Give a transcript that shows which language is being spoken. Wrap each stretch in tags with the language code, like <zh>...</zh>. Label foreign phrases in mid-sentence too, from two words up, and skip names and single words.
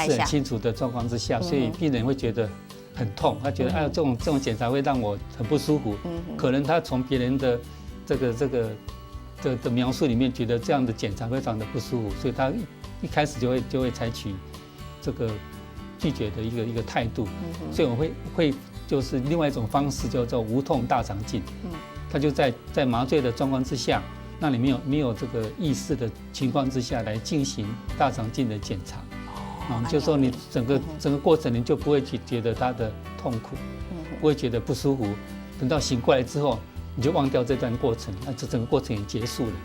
<zh>意識很清楚的狀況之下，所以病人會覺得很痛，他覺得這種檢查會讓我很不舒服，可能他從別人的這個的描述裡面覺得這樣的檢查非常的不舒服，所以他一開始就會採取這個拒絕的一個態度，所以我會就是另外一種方式叫做無痛大腸鏡，它就在麻醉的狀況之下，那你没有这个意识的情况之下来进行大肠镜的检查，就是说你整个过程你就不会觉得它的痛苦，不会觉得不舒服，等到醒过来之后，你就忘掉这段过程，那这整个过程也结束了。</zh>